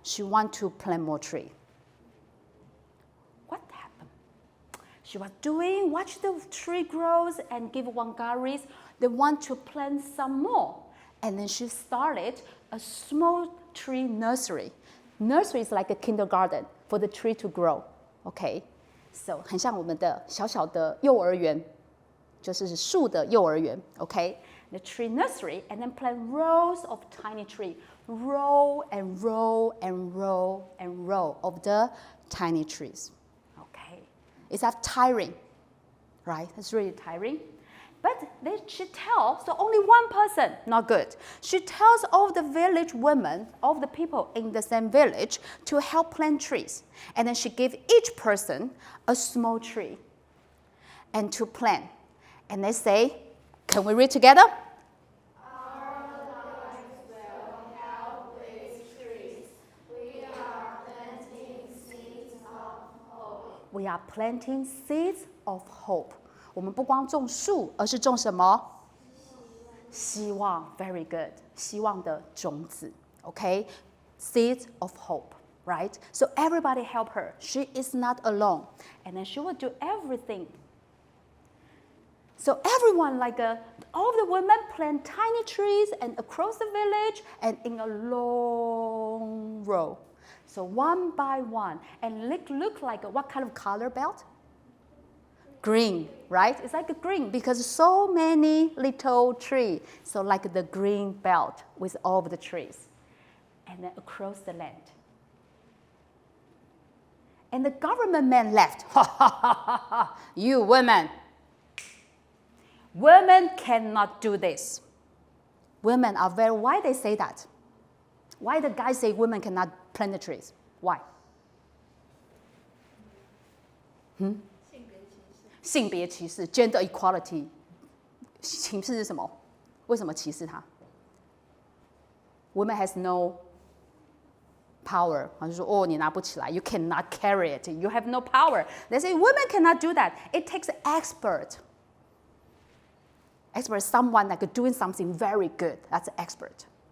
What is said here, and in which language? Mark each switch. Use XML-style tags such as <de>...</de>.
<en>She wanted to plant more trees. What happened? She was watch the tree grows and give Wangaris, they want to plant some more. And then she started a small tree nursery. Nursery is like a kindergarten for the tree to grow.</en> <zh>Okay, so 很像我们的小小的幼儿园，就是树的幼儿园。</zh> <en>Okay, the tree nursery and then plant rows of tiny tree, row and row and row and row of the tiny trees. Okay, is that tiring? Right, it's really tiring. But then she tells, so only one person, not good. She tells all the village women, all the people in the same village to help plant trees. And then she gave each person a small tree and to plant. And they say, can we read together? Our lives will help with trees. We are planting seeds of hope. We are planting seeds of hope.</en> <zh>我们不光种树，而是种什么？</zh> <en>希望 ，very good，</en> <zh>希望的种子</zh> <en>，OK， seeds of hope, right? So everybody help her. She is not alone, and then she will do everything. So everyone, all the women plant tiny trees and across the village and in a long row. So one by one, and look like what kind of color belt? Green, right? It's like a green because so many little trees. So like the green belt with all of the trees. And then across the land. And the government man left. Ha ha ha ha ha. You women. Women cannot do this. Women are very, why they say that? Why the guys say women cannot plant the trees? Why?</en> <zh>性别歧视 gender equality 歧视是什么？为什么歧视它</zh> <en>？Women has no power，</en> <zh>好像说哦你拿不起来</zh> <en>，you cannot carry it， you have no power. They say women cannot do that. It takes an expert. Expert is someone like doing something very good. That's an expert.</en>